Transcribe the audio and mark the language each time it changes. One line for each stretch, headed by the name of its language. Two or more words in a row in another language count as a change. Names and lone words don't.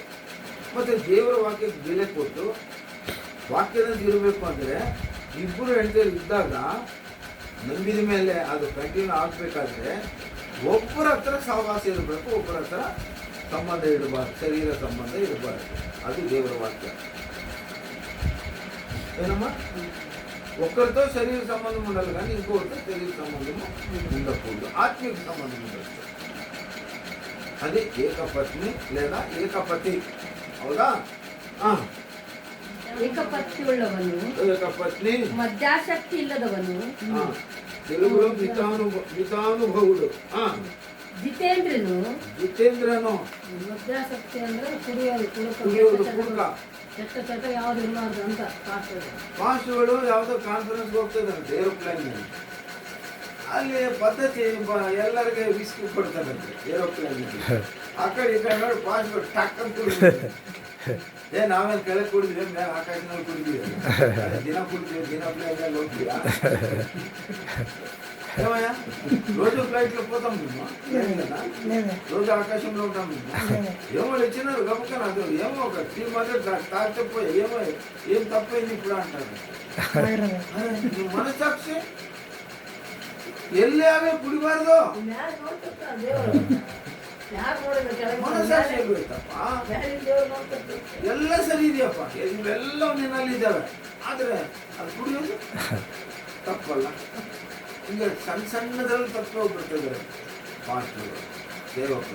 Kannada: ಮತ್ತು ದೇವರ ವಾಕ್ಯಕ್ಕೆ ಬೆಲೆ ಕೊಟ್ಟು ವಾಕ್ಯದಲ್ಲಿ ಇರಬೇಕು ಅಂದರೆ ಇಬ್ಬರು ಹೆಂಡತಿಯರು ಇದ್ದಾಗ ನಂಬಿದ ಮೇಲೆ ಅದು ಕಂಟಿನ್ಯೂ ಆಗಬೇಕಾದ್ರೆ ಒಬ್ಬರ ಹತ್ರ ಸಹವಾಸ ಇರಬೇಕು, ಒಬ್ಬರ ಹತ್ರ ಸಂಬಂಧ ಇಡಬಾರ್ದು, ಶರೀರ ಸಂಬಂಧ ಇರಬಾರ್ದು. ಅದು ದೇವರ ವಾಕ್ಯ. ಏನಮ್ಮ?
Telugu: ఒక్కరితో శరీర సంబంధం ఉండాలి కానీ ఇంకొకరితో శరీర సంబంధము ఉండకూడదు, ఆత్మీయ సంబంధం ఉండదు. అది ఏకపత్ని లేదా ఏకపతి. అవునా?
Kannada: ಏಕಪತ್ನಿ ಉಳ್ಳವನು,
Telugu: ఏకపత్ని
Kannada: ಮದ್ಯಾಸಕ್ತಿ ಇಲ್ಲದವನು,
Telugu: తెలుగులో మితానుభవుడు.
Kannada: ಜಿತೇಂದ್ರನು. ಜಿತೇಂದ್ರನು ಮದ್ಯಾಸಕ್ತಿ ಅಂದ್ರೆ ಕುಡಿಯೋದು, ಕುಡುಕ. ಚಟ ಚಟ ಯಾವ್ದು ಇರಬಾರ್ದು ಅಂತ ಕಾಸ್ತದೆ. ಮಾಸ್ಟರ್ಗಳು ಯಾವುದೋ ಕಾನ್ಫರೆನ್ಸ್ಗೆ ಹೋಗ್ತದಂತೆ ಏರೋಪ್ಲೇನ್ನಲ್ಲಿ. ಅಲ್ಲಿ ಪದ್ಧತಿ ಎಲ್ಲರಿಗೆ ವಿಸ್ಕಿ ಕೊಡ್ತಾರಂತೆ ಏರೋಪ್ಲೇನ್ನಲ್ಲಿ. ಆ ಕಡೆ ಈ ಕಡೆ ನೋಡಿ ಪಾಸ್ಗಳು ಟಕ್ ಅಂತ ಕುಡಿದ್ವಿ. ನಾವೇನು ಕೆಳಗೆ ಕುಡಿದ್ವಿ, ಮೇಲೆ ಆಕಾಶನಲ್ಲಿ ಕುಡಿದ್ವಿ, ದಿನ ಕುಡಿದ್ವಿ, ದಿನ ಪ್ಲೇನ್ನಲ್ಲಿ ಹೋಗ್ತೀರಾ?
Telugu: ఏమయ్యా రోజు ఫ్లైట్లో పోతాం మేము, రోజు ఆకాశంలో ఉంటాం మేము. ఏమో ఇచ్చినారు గబుక్కన అది ఏమో ఒక టీ మాత్రం తాగిపోయి ఏమో ఏం తప్పైంది ఇప్పుడు అంటారు. నువ్వు మనసాక్షి
Kannada: ಎಲ್ಲಿ ಅವೇ ಕುಡಿಬಾರ್ದು, ಮ್ಯಾಲ್ ನೋಡ್ತಿರ್ತಾನೆ ದೇವರು. ಯಾರು ನೋಡಿದ್ರೆ ಕೆಳಗೆ ಮನಸಾಕ್ಷಿ ಇರ್ಬೇಕಪ್ಪ. ಮ್ಯಾಲಿನ ದೇವ್ರು ನೋಡ್ತಿರ್ತಾರೆ. ಎಲ್ಲ ಸರಿ ಇದೆಯಪ್ಪ, ಇವೆಲ್ಲ ನಿನ್ನಲ್ಲಿ ಇದ್ದಾವೆ, ಆದ್ರೆ ಅದು ಕುಡಿಯೋದು ತಪ್ಪಲ್ಲ. ಈಗ ಸಣ್ಣ ಸಣ್ಣದ್ರಲ್ಲಿ ತಪ್ಪು ಹೋಗ್ಬಿಡ್ತಿದ್ದಾರೆ ಪಾಸ್ಟರ್ಗಳು, ಸೇವಕರು.